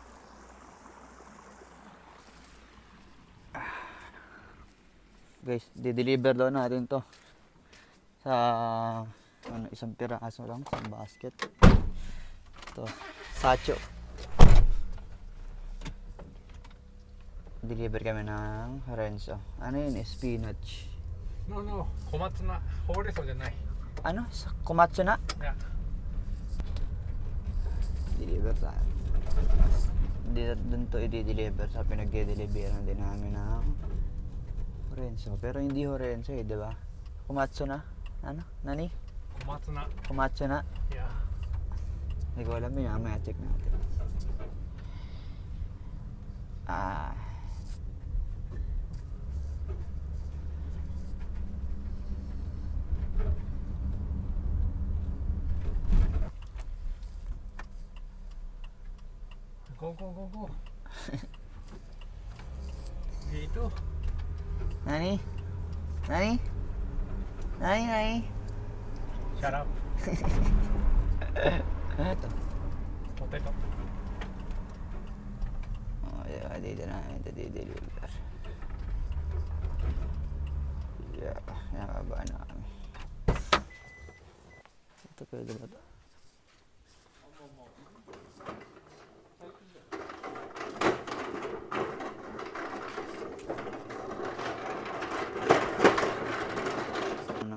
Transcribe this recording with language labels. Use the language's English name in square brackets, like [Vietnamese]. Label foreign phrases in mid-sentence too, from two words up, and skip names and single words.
[Filipino] Guys, di-deliver daw natin to sa ano, isang piraso lang, isang basket. Ito, sacho. Deliver kami ng Renzo. Ano yun? Spinach. [English] No, no. [Japanese] 小松菜。ほうれん草じゃない。 [Filipino] Ano? Kumatsu na? [Japanese] いや。 [Filipino] Deliver tayo. Doon to i-deliver sa pinag-deliveran din namin ng Renzo. Pero hindi Renzo eh, di ba? Kumatsu na? Ano? Nani? [Japanese] 小松菜。 [Filipino] Kumatsu na? [Japanese] いや。 [Filipino] Hindi ko alam yun. Mamaya check natin. Ah. [English] Go, go, go, go. [Filipino] Dito. [Japanese] Nani? Nani? Nani? Nani? [English] Shut up. [Filipino] Ito. Potato. [English] Oh, yeah, [Filipino] dito namin ito di-deliver. Yeah, nakabaan na kami. Ito pwede ba ito? Ano?